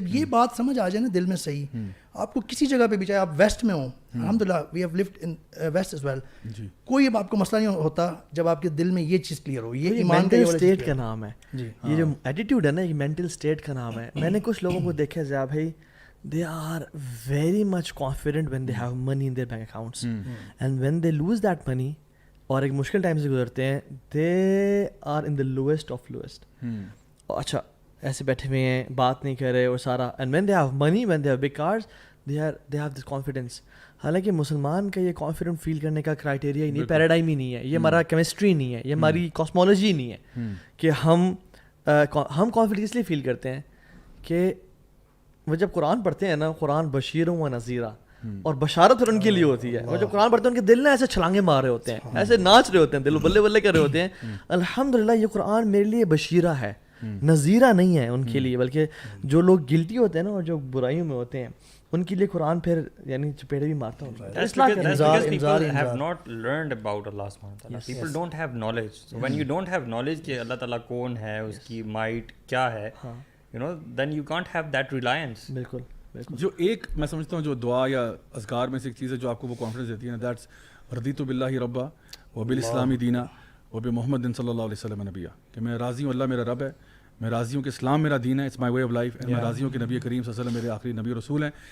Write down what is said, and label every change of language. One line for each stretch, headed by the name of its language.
Urdu: جب یہ بات سمجھ آ جائے نا دل میں صحیح, آپ کو کسی جگہ پہ بھی, چاہے آپ ویسٹ میں ہوں, الحمدللہ
English: we have lived in west as well,
Urdu: کوئی اب آپ کو مسئلہ نہیں ہوتا جب آپ کے دل میں یہ چیز کلیئر ہو. یہ ایمان کا اسٹیٹ کا نام ہے, یہ جو ایٹیٹیوڈ ہے نا, یہ مینٹل اسٹیٹ کا نام ہے. میں نے کچھ لوگوں کو دیکھا ضیاء بھائی
English: they are very much confident when they have money in their bank accounts. And when they lose that money,
Urdu: اور ایک مشکل ٹائم سے گزرتے ہیں,
English: they are in the lowest of lowest.
Urdu: اچھا ایسے بیٹھے ہوئے ہیں, بات نہیں کر رہے اور سارا.
English: And when they have money, when they have big cars, they have this confidence.
Urdu: حالانکہ مسلمان کا یہ کانفیڈنٹ فیل کرنے کا کرائٹیریا ہی نہیں, پیراڈائم ہی نہیں ہے, یہ ہمارا کیمسٹری نہیں ہے, یہ ہماری کاسمولوجی نہیں ہے کہ ہم کانفیڈنٹ اس لیے فیل کرتے ہیں کہ وہ جب قرآن پڑھتے ہیں نا, قرآن بشیروں و نذیرہ, اور بشارت پھر ان کے لیے ہوتی ہے. وہ جب قرآن پڑھتے ہیں ان کے دل نا ایسے چھلانگے مار رہے ہوتے ہیں, ایسے ناچ رہے ہوتے ہیں, دل بلے بلے کر رہے ہوتے ہیں. الحمدللہ یہ قرآن میرے لیے بشیرہ ہے, نذیرہ نہیں ہے ان کے لیے. بلکہ جو لوگ گلٹی ہوتے ہیں نا اور جو برائیوں میں ہوتے ہیں, ان کے لیے قرآن پھر یعنی چپیڑے بھی مارتا ہوں.
English: That's because people have not learned about Allah subhanahu wa ta'ala. People don't have knowledge. So when you don't have knowledge
Urdu: کہ اللہ تعالیٰ کون ہے, اس کی مائٹ کیا ہے,
English: then you can't have that reliance.
Urdu: بالکل. جو ایک میں سمجھتا ہوں جو دعا یا اذکار میں سے ایک چیز ہے جو آپ کو وہ کانفیڈنس دیتی ہے نا, دیٹس
Arabic: رضیت باللہ ربا و بالاسلام دینا و بمحمد صلی اللہ علیہ وسلم نبیہ,
Urdu: کہ میں راضی ہوں اللہ میرا رب ہے, میں راضی ہوں کہ اسلام میرا دین ہے,
English: it's my way of life, and
Urdu: میں راضی ہوں کہ نبی کریم صلی اللہ علیہ وسلم میرے آخری نبی رسول ہیں.